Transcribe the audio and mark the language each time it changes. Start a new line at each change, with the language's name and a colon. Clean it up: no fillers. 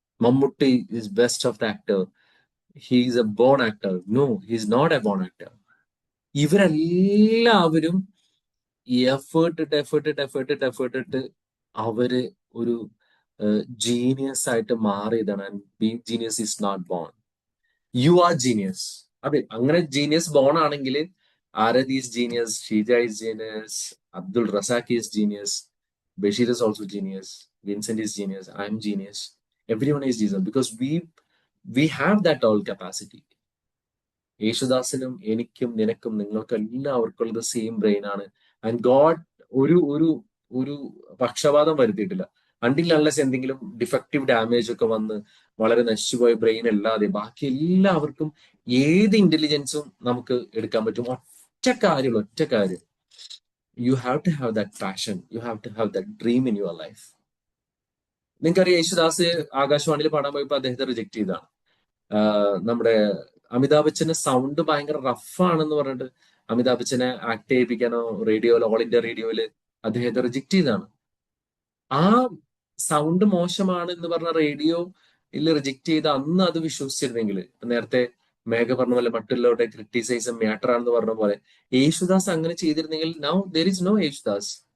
English: Mammootty is best of the actor. He is a born actor. No, he is not a born actor.
Malayalam: ഇവരെല്ലാവരും effort ഇട്ട് അവര് ഒരു genius ആയിട്ട് മാറിയതാണ്.
English: Being genius is not born. You are genius.
Malayalam: അതെ, അങ്ങനെ genius bone ആണെങ്കിൽ
English: Arathi is genius, Sheeja is genius, Abdul Razak is genius, Basheer is also genius, Vincent is genius, I am genius, everyone is genius because we have that all capacity.
Malayalam: യേശുദാസിനും എനിക്കും നിനക്കും നിങ്ങൾക്കും എല്ലാവർക്കും ഉള്ളത് same brain ആണ്. And God ഒരു ഒരു ഒരു പക്ഷപാതം വരുത്തിയിട്ടില്ല. അണ്ടിൽ അൺലെസ് എന്തെങ്കിലും ഡിഫക്റ്റീവ് ഡാമേജ് ഒക്കെ വന്ന് വളരെ നശിച്ചുപോയ ബ്രെയിൻ അല്ലാതെ ബാക്കി എല്ലാവർക്കും ഏത് ഇന്റലിജൻസും നമുക്ക് എടുക്കാൻ പറ്റും. ഒറ്റ കാര്യം,
English: you have to have that passion, you have to have that dream in your life.
Malayalam: നിങ്ങൾക്കറിയാം, യേശുദാസ് ആകാശവാണിയിൽ പാടാൻ പോയപ്പോൾ അദ്ദേഹത്തെ റിജക്ട് ചെയ്തതാണ്. നമ്മുടെ അമിതാഭ് ബച്ചന്റെ സൗണ്ട് ഭയങ്കര റഫാണെന്ന് പറഞ്ഞിട്ട് അമിതാഭ് ബച്ചനെ ആക്ട് ചെയ്യിപ്പിക്കാനോ റേഡിയോയിൽ, ഓൾ ഇന്ത്യ റേഡിയോയില് അദ്ദേഹത്തെ റിജക്ട് ചെയ്തതാണ്. ആ സൗണ്ട് മോശമാണ് എന്ന് പറഞ്ഞ റേഡിയോയിൽ റിജക്ട് ചെയ്ത അന്ന് അത് വിശ്വസിച്ചിരുന്നെങ്കിൽ, നേരത്തെ മേഘ പറഞ്ഞ പോലെ മറ്റുള്ളവരുടെ ക്രിട്ടിസൈസ് മാറ്റർ ആണെന്ന് പറഞ്ഞ പോലെ യേശുദാസ് അങ്ങനെ ചെയ്തിരുന്നെങ്കിൽ
English: Now there is no Yesudas.